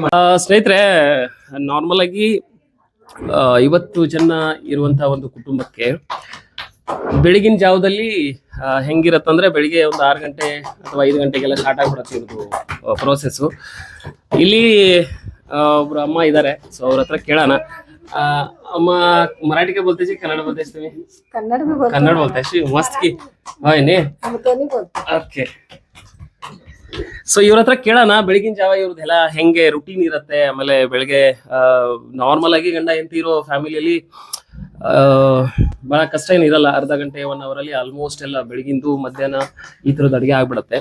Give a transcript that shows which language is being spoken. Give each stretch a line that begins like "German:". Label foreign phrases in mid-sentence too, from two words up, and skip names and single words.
Kannada: ಸ್ನೇಹಿತರೆ, ನಾರ್ಮಲ್ ಆಗಿ 50 ಜನ ಇರುವಂತಹ ಒಂದು ಕುಟುಂಬಕ್ಕೆ ಬೆಳಗಿನ ಜಾವದಲ್ಲಿ ಹೆಂಗಿರತ್ತಂದ್ರೆ, ಬೆಳಿಗ್ಗೆ ಒಂದು 6 ಗಂಟೆ ಅಥವಾ 5 ಗಂಟೆಗೆಲ್ಲ ಸ್ಟಾರ್ಟ್ ಆಗ್ಬಿಡತ್ತೆ ಇವ್ರದ್ದು ಪ್ರೋಸೆಸ್. ಇಲ್ಲಿ ಒಬ್ರು ಅಮ್ಮ ಇದ್ದಾರೆ. ಸೊ ಅವ್ರ ಹತ್ರ ಕೇಳೋಣ.
Marathi: ಅಮ್ಮ मराठी काय बोलते कन्नड बोलतेस तुम्ही? कन्नड बोलताय मस्त की होय ನೇ ಓಕೆ.
Kannada: ಸೊ ಇವ್ರ ಹತ್ರ ಕೇಳೋಣ, ಬೆಳಗಿನ ಜಾವ ಇವ್ರದ್ದೆಲ್ಲ ಹೆಂಗೆ ರುಟೀನ್ ಇರುತ್ತೆ. ಆಮೇಲೆ ಬೆಳಗ್ಗೆ ನಾರ್ಮಲ್ ಆಗಿ ಗಂಡ ಹೆಂಡತಿ ಇರೋ ಫ್ಯಾಮಿಲಿಯಲ್ಲಿ ಬಹಳ ಕಷ್ಟ ಏನಿರಲ್ಲ. ಅರ್ಧ ಗಂಟೆ 1 hour ಅಲ್ಲಿ ಆಲ್ಮೋಸ್ಟ್ ಎಲ್ಲ ಬೆಳಗಿಂದು ಮಧ್ಯಾಹ್ನ ಈ ತರದ್ ಅಡಿಗೆ ಆಗ್ಬಿಡತ್ತೆ.